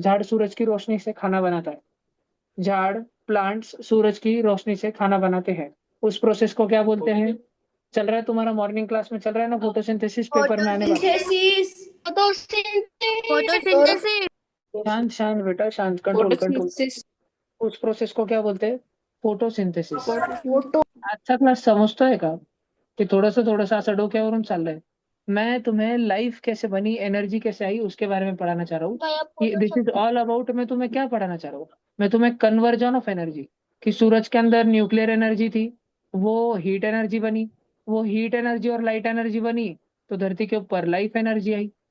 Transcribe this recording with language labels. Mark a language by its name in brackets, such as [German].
[Hindi] झाड़ सूरज की रोशनी से खाना बनाता है. झाड़, प्लांट्स सूरज की रोशनी से खाना बनाते हैं. उस प्रोसेस को क्या बोलते हैं? चल रहा है तुम्हारा मॉर्निंग क्लास में, चल रहा है ना फोटोसिंथेसिस, पेपर में आने वाला. फोटोसिंथेसिस. फोटोसिंथेसिस. और फोटोसिंथेसिस. शांत शांत बेटा, शांत, कंट्रोल कंट्रोल। फोटोसिंथेसिस उस प्रोसेस को क्या बोलते हैं? फोटोसिंथेसिस। फोटो [Marathi] आजचा क्लास समजतोय का? की थोडंसं असं डोक्यावरून चाललंय? [Hindi] मैं तुम्हें लाइफ कैसे बनी, एनर्जी कैसे आई, उसके बारे में पढ़ाना चाह रहा हूँ। कि [English] this is all about, [Hindi] मैं तुम्हें क्या पढ़ाना चाह रहा हूँ? मैं तुम्हें कन्वर्जन ऑफ एनर्जी, कि सूरज के अंदर न्यूक्लियर एनर्जी थी, वो हीट एनर्जी बनी, वो हीट एनर्जी और लाइट एनर्जी बनी, तो धरती के ऊपर लाइफ एनर्जी आई।